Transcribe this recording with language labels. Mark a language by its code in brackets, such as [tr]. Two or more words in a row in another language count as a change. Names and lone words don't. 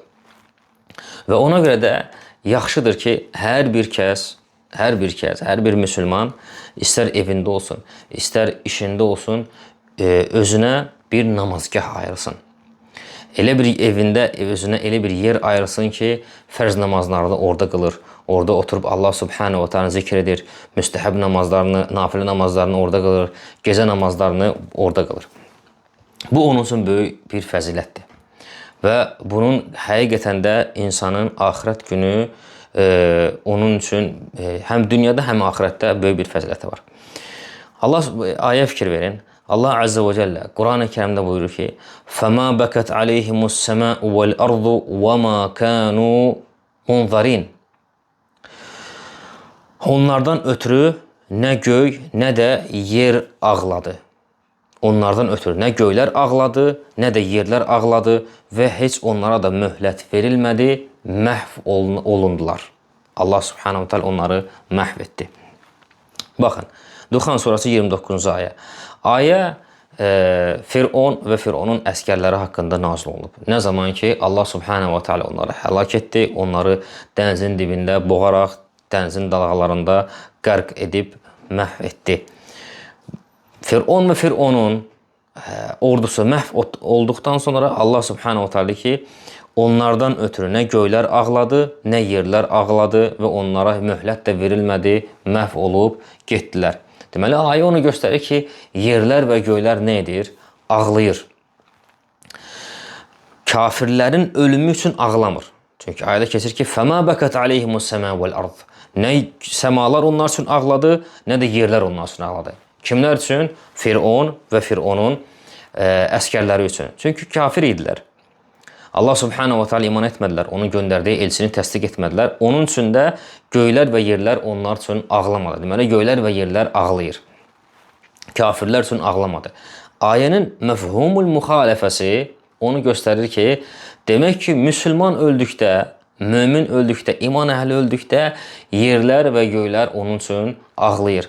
[az] Və ona görə də yaxşıdır ki, hər bir müsəlman, istər evində olsun, istər işində olsun, özünə bir namazgah ayırsın. Elə bir evində özünə elə bir yer ayırsın ki, fərz namazlarını orada qılır. Orada oturub [ar] الله سبحانه وتعالى [az] zikr edir. Müstəhəb namazlarını, nafilə namazlarını orada qılır. Gecə namazlarını orada qılır. Bu onun üçün böyük bir fəzilətdir. Və bunun həqiqətən də insanın axirət günü onun üçün həm dünyada, həm axirətdə böyük bir fəziləti var. Allah ayə fikir verin. [ar] الله عز وجل [az] Kur'an-ı Kerim'de buyurur ki [ar] فَمَا بَكَتْ عَلَيْهِمُ السَّمَاءُ وَالْأَرْضُ وَمَا كَانُوا مُنْظَرِينَ. [az] Onlardan ötürü nə göy, nə də yer ağladı. Onlardan ötürü nə göylər ağladı, nə də yerlər ağladı və heç onlara da möhlət verilmədi, məhv olundular. [ar] الله سبحانه وتعالى [az] onları məhv etdi. Baxın, Duxan surası 29-cu ayə. Ayə Firon və Fironun əskərləri haqqında nazil olunub. Nə zaman ki, [ar] الله سبحانه وتعالى [az] onları həlak etdi, onları dənizin dibində boğaraq, dənizin dalğalarında qərq edib məhv etdi. Firon və Fironun ordusu məhv olduqdan sonra [ar] الله سبحانه وتعالى [az] ki, onlardan ötürü nə göylər ağladı, nə yerlər ağladı və onlara möhlət də verilmədi, məhv olub getdilər. Deməli, ayə onu göstərir ki, yerlər və göylər nə edir? Ağlayır. Kafirlərin ölümü üçün ağlamır. Çünki ayədə keçir ki, [ar] فَمَا بَكَتْ عَلَيْهِمُ السَّمَا وَالْأَرْضِ. [az] Nə səmalar onlar üçün ağladı, nə də yerlər onlar üçün ağladı. Kimlər üçün? Firon və Fironun əskərləri üçün. Çünki kafir idilər. [ar] الله سبحانه وتعالى [az] iman etmədilər, onun göndərdiyi elçini təsdiq etmədilər. Onun üçün də göylər və yerlər onlar üçün ağlamadı. Deməli, göylər və yerlər ağlayır. Kafirlər üçün ağlamadı. Ayənin məfhumul müxalifəsi onu göstərir ki, demək ki, müsəlman öldükdə, mömin öldükdə, iman əhli öldükdə yerlər və göylər onun üçün ağlayır.